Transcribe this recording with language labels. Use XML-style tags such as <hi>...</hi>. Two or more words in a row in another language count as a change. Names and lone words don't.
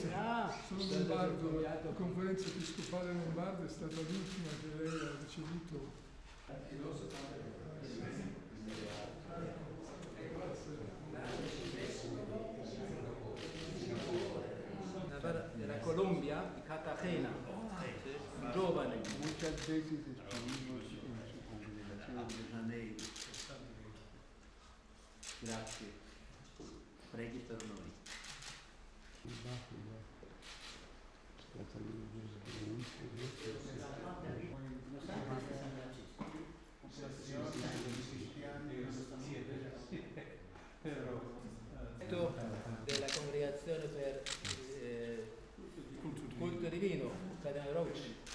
<it>Sono lombardo, la conferenza episcopale lombarda è stata l'ultima che lei ha ricevuto. Della Colombia, di Cartagena, un giovane.</it> <es>Muchas veces estuvimos en su congregación de Janeiro.</es> <it>Grazie. Preghi per noi. Della congregazione per culto divino, Cardinale Rocci.</it>